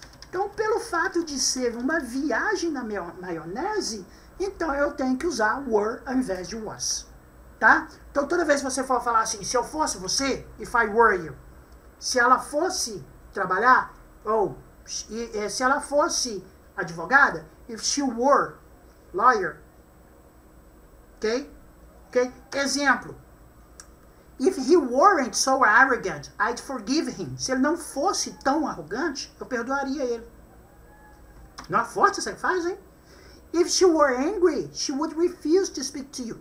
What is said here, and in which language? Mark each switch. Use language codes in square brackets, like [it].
[pt] Então, pelo fato de ser uma viagem na maionese, então eu tenho que usar were ao invés de was. Tá? Então, toda vez que você for falar assim, se eu fosse você, [en] if I were you, [pt] se ela fosse trabalhar, ou se ela fosse advogada, [en] if she were lawyer. [pt] Ok? Ok? Exemplo. [en] If he weren't so arrogant, I'd forgive him. [pt] Se ele não fosse tão arrogante, eu perdoaria ele. Não é forte essa frase, hein? [en] If she were angry, she would refuse to speak to you.